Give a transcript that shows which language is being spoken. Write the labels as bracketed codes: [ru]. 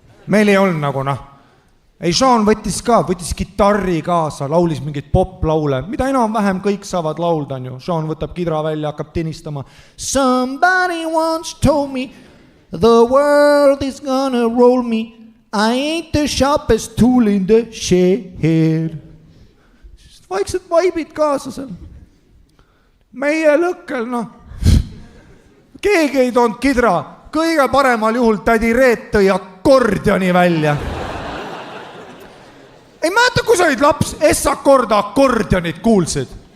[et] meil ei olnud nagu ei, Sean võttis kitarri kaasa, laulis mingid poplaule, mida enam-vähem kõik saavad laulda, on ju. Sean võtab kidra välja, hakkab tinistama. [en] Somebody once told me the world is gonna roll me. I ain't the sharpest tool in the shed. [et] Vaiksed vaibid kaasa seal. Meie lõkkel, keegi ei toonud kidra. Kõige paremal juhul tädi Reet tõi akordioni välja. Ei mäeta, kui sa olid laps, S-akorda akordionit kuulsid.